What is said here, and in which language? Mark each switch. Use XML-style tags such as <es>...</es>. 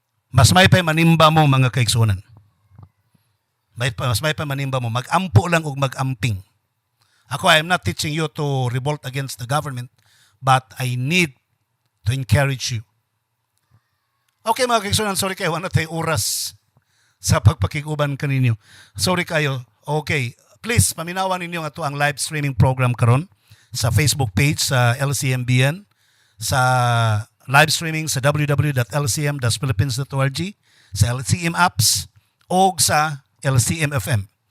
<ceb>Mas may pa manimba mo mga kaigsunan. Mas may pa manimba mo, magampo lang og magamping.</ceb> <en>Ako, I am not teaching you to revolt against the government, but I need to encourage you.</en> <ceb>Okay mga kaigsunan, sorry kayo, wala tayong oras sa pagpakiguban kaninyo. Sorry kayo. Okay, please, paminawan ninyo ato ang live streaming program karon sa Facebook page sa LCMBN, sa live streaming sa www.lcm-philippines.org, sa LCM apps, o sa LCM FM.</ceb>